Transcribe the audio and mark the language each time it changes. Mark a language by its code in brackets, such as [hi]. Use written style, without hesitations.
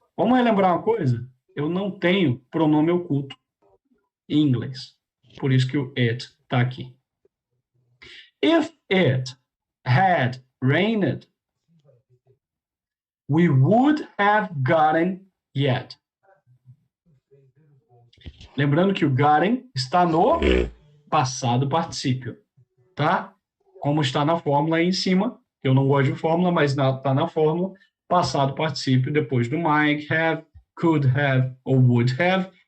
[pt] Vamos relembrar uma coisa? Eu não tenho pronome oculto em inglês. Por isso que o it está aqui. [en] If it had rained, we would have gotten yet. [pt] Lembrando que o gotten está no passado particípio, tá? Como está na fórmula aí em cima. Eu não gosto de fórmula, mas está na fórmula. Passado particípio depois do might have, could have ou would have.